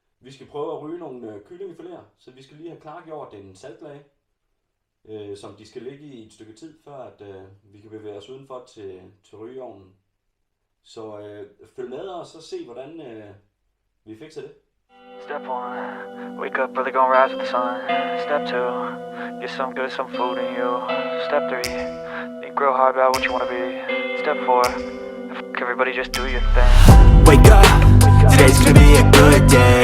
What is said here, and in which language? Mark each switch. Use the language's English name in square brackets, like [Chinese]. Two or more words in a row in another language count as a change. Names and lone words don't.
[Danish] Vi skal prøve at ryge nogle kyllingefiléer, så vi skal lige have klargjort en saltlage, som de skal ligge i et stykke tid, før at vi kan bevæge os udenfor til rygeovnen. Så følg med os og se, hvordan vi fikser det. [English] Step 1, wake up early, gonna rise with the sun. Step 2, get some good, some food in you. Step 3, think real hard about what you wanna be. Step 4, everybody just do your thing. Wake up, today's gonna be a good day.